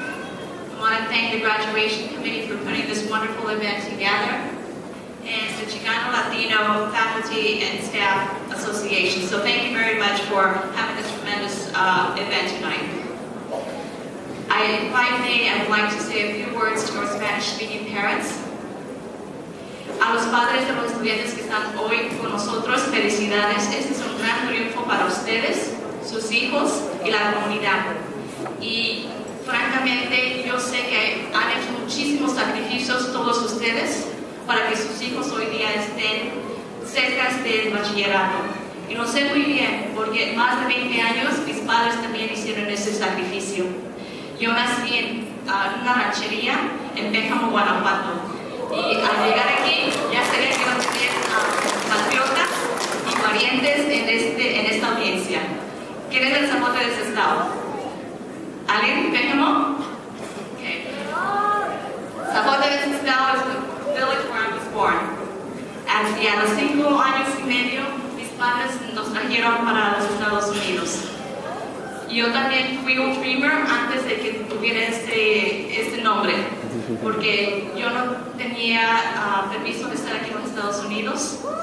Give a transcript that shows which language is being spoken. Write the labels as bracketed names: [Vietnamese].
[English] I want to thank the graduation committee for putting this wonderful event together, and the Chicano Latino Faculty and Staff Association. So thank you very much for having this tremendous event tonight. If I may, I would like to say a few words to our Spanish-speaking parents. [Spanish] A los padres de los estudiantes que están hoy con nosotros, felicidades. Este es un gran triunfo para ustedes, sus hijos y la comunidad. Y francamente, yo sé que han hecho muchísimos sacrificios todos ustedes para que sus hijos hoy día estén cerca del bachillerato. Y lo sé muy bien, porque más de 20 años mis padres también hicieron ese sacrificio. Yo nací en una ranchería en Pénjamo, Guanajuato. Y al llegar aquí, ya sabía que iba a tener patriotas y parientes en esta audiencia. ¿Quién es el zapote de ese estado? ¿Alguien? ¿Pénjamo? Okay. Zapote de ese estado es [English] the village where I was born. [Spanish] Y a los 5 años y medio, mis padres nos trajeron para los Estados Unidos. Yo también fui un dreamer antes de que tuviera este nombre, porque yo no tenía permiso de estar aquí en los Estados Unidos.